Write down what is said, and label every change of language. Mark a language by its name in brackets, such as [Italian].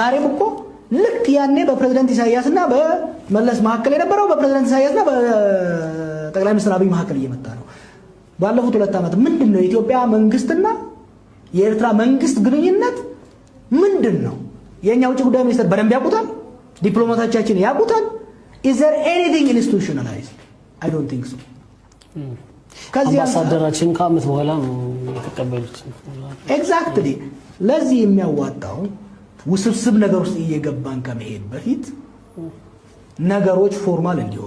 [Amharic] ዛሬም እኮ ልክ ያኔ በፕሬዝዳንት ኢሳያስና በመለስ መሐከል የነበረው በፕሬዝዳንት ኢሳያስና በጠቅላይ ሚኒስትር አብይ መሐከል እየመጣ ነው። ባለፉት 2 ዓመት ምንድነው የኢትዮጵያ መንግስትና የኤርትራ መንግስት ግንኙነት ምንድነው? የኛ ውጭ ጉዳይ ሚኒስትር በደንብ ያውቁታል? ዲፕሎማቶቻችን ያውቁታል? [English] Is there anything institutionalized? I don't think so. [Amharic] አምባሳደራችን ከአመት በኋላ ነው የተቀበሉት። ኤግዛክትሊ ለዚህ የሚያዋጣው ውስብስብ ነገር ውስጥ እየገባን ከመሄድ በፊት ነገሮች ፎርማል